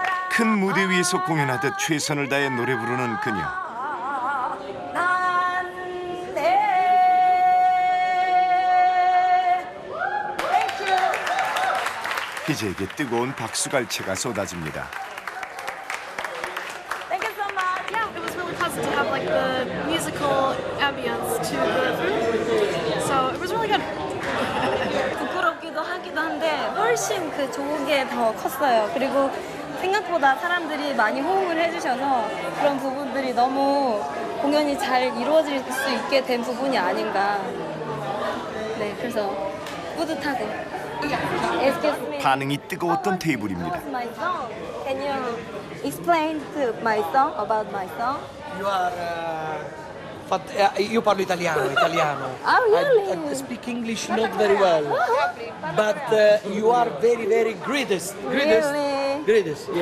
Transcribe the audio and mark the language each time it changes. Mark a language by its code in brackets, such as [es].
[ko] 큰 무대 위에서 공연하듯 최선을 다해 노래 부르는 그녀. 희재에게 뜨거운 박수갈채가 쏟아집니다. [en] Thank you so much. Yeah, it was really pleasant to have like the musical ambience to the room. So it was really good. [ko] 부끄럽기도 하기도 한데 훨씬 그 좋은 게 더 컸어요. 그리고 생각보다 사람들이 많이 호응을 해주셔서 그런 부분들이 너무 공연이 잘 이루어질 수 있게 된 부분이 아닌가. 네, 그래서 뿌듯하고. [en] Excuse me. [ko] 반응이 뜨거웠던 테이블입니다. [en] My song. Can you explain to my song about my song? You are. [it] Io parlo italiano. [en] Oh, really? I speak English not very well, but you are very greatest. Really? Great, yes.